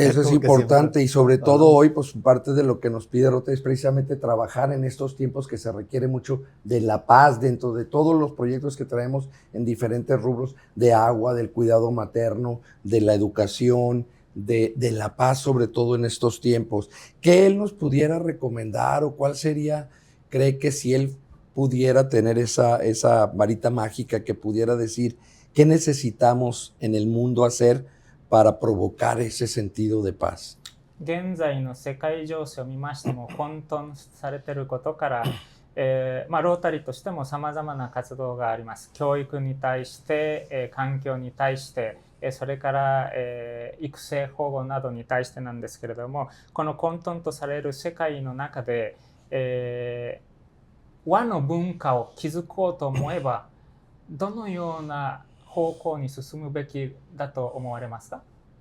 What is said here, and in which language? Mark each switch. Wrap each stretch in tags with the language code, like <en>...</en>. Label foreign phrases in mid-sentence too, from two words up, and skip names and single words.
<es>Eso es importante y sobre todo hoy, pues parte de lo que nos pide Rota es precisamente trabajar en estos tiempos que se requiere mucho de la paz dentro de todos los proyectos que traemos en diferentes rubros de agua, del cuidado materno, de la educación, de la paz sobre todo en estos tiempos. ¿Qué él nos pudiera recomendar o cuál sería, cree que si él pudiera tener esa varita mágica que pudiera decir qué necesitamos en el mundo hacer para provocar ese sentido de paz?</es> <ja>現在の世界情勢を見ましても混沌されていることから、ロータリーとしてもさまざまな活動があります。教育に対して、環境に対して、それから、育成保護などに対してなんですけれども、この混沌とされる世界の中で、和の文化を築こうと思えばどのような方向に進むべきだと思われますか？</ja>